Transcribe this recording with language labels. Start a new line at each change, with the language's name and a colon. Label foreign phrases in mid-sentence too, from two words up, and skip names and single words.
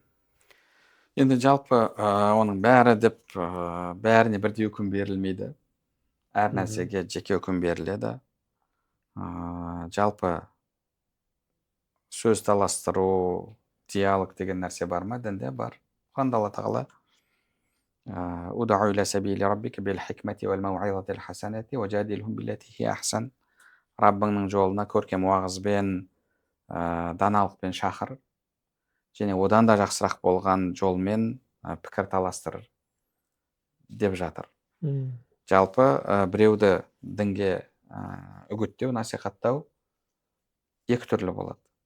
Kazakh: Енді жалпы оның бәріне бірдей үкім берілмейді. Әр нәрсеге жеке үкім беріледі. Жалпы сөз таластыру, диалог деген нәрсе бар ма? Дінде бар. Құранда Алла тағала
Arabic: ادع إلى سبيل ربك بالحكمة والموعظة الحسنة وجادلهم بالتي هي أحسن.
Kazakh: Раббыңның жолына көркем уағызбен, даналықпен шақыр, және одан да жақсырақ болған жолмен пікір таластыр деп жатыр. Жалпы біреуді дінге үгіттеу, насихаттау екі түрлі болады.